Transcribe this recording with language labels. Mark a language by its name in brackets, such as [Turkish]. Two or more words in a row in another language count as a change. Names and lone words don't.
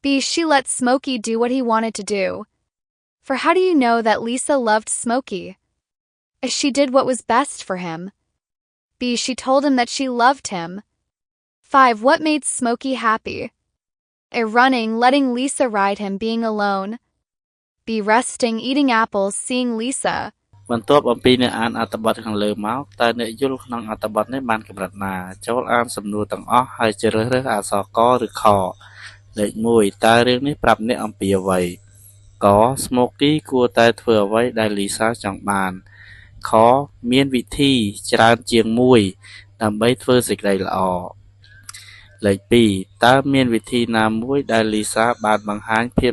[English] She let Smokey do what he wanted to do. For how do you know that Lisa loved Smokey? As she did what was best for him. B. She told him that she loved him. 5. What made Smokey happy? A. Running, letting Lisa ride him, being alone. B. Resting, eating apples, seeing Lisa. [Khmer] បន្ទាប់អំពីអ្នកអានអត្ថបទខាងលើមកតើអ្នកយល់ក្នុងអត្ថបទនេះបានកម្រិតណាចូលអានសំណួរទាំងអស់ហើយជ្រើសរើសអក្សរកឬខលេខ1តើរឿងនេះប្រាប់អ្នកអំពីអ្វីក Smokey គួរតែធ្វើអ្វីដែល Lisa ចង់បានខមានវិធីច្រើនជាងមួយដើម្បីធ្វើសេចក្តីល្អលេខ2តើមានវិធីណាមួយដែល Lisa បានបង្ហាញភាព